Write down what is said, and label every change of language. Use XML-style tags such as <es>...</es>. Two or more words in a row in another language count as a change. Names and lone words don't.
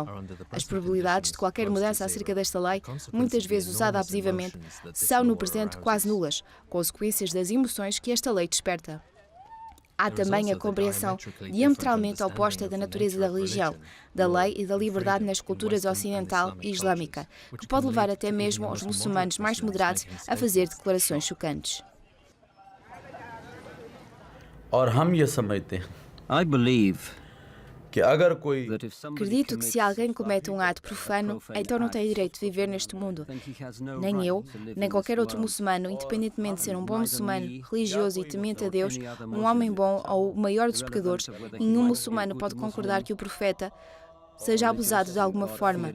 <pt>As probabilidades de qualquer mudança acerca desta lei, muitas vezes usada abusivamente, são no presente quase nulas, consequências das emoções que esta lei desperta. Há também a compreensão diametralmente oposta da natureza da religião, da lei e da liberdade nas culturas ocidental e islâmica, que pode levar até mesmo os muçulmanos mais moderados a fazer declarações chocantes.</pt> <ur>और हम ये समझते हैं कि अगर कोई</ur> <pt>Acredito que se alguém comete um ato profano, então não tem direito de viver neste mundo. Nem eu, nem qualquer outro muçulmano, independentemente de ser um bom muçulmano, religioso e temente a Deus, um homem bom ou o maior dos pecadores, nenhum muçulmano pode concordar que o profeta seja abusado de alguma forma.</pt>